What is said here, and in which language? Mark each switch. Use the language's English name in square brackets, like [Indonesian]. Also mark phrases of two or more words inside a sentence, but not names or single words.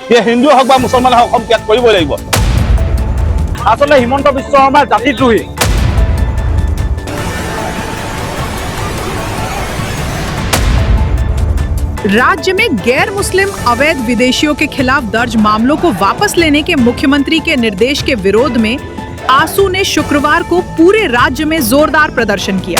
[Assamese] সেয়ে হিন্দুৱে হওক বা মুছলমানে হওক অসম ত্যাগ কৰিবই লাগিব। আচলতে হিমন্ত বিশ্ব শৰ্মা জাতিদ্ৰোহী। [Hindi] राज्य में गैर मुस्लिम अवैध विदेशियों के खिलाफ दर्ज मामलों को वापस लेने के मुख्यमंत्री के निर्देश के विरोध में आसू ने शुक्रवार को पूरे राज्य में जोरदार प्रदर्शन किया।